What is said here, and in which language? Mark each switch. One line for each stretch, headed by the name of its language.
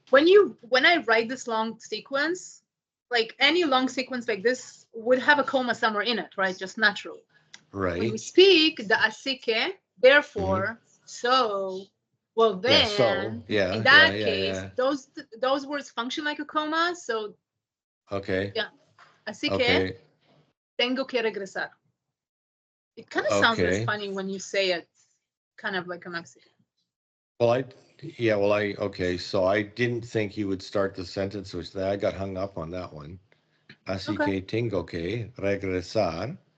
English: When I write this long sequence, like any long sequence like this would have a comma somewhere in it, right? Just naturally. Right. When we speak the
Spanish: así que,
English: therefore, so, well then, in that case, those words function like a comma. So, okay. Yeah,
Spanish: así que tengo que regresar.
English: It kind of sounds less funny when you say it, kind of like a Mexican. Well, okay. So I didn't think you would start the sentence with that. I got hung up on that one.
Spanish: Así que tengo que regresar.